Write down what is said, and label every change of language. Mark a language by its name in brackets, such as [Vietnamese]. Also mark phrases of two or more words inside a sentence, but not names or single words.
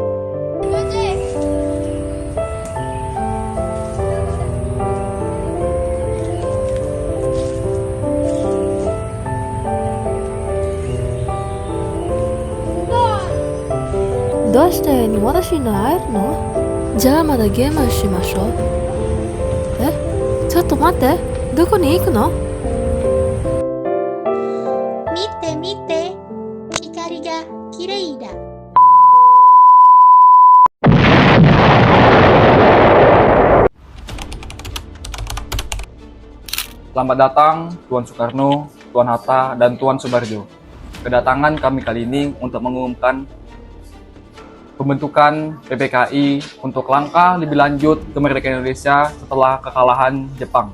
[Japanese] どうして私に会えるの？じゃあまだゲームしましょう。ちょっと待って、どこに行くの？見て見て。光が綺麗だ。 [Indonesian] Selamat datang Tuan Soekarno, Tuan Hatta, dan Tuan Soebarjo. Kedatangan kami kali ini untuk mengumumkan pembentukan PPKI untuk langkah lebih lanjut kemerdekaan Indonesia setelah kekalahan Jepang.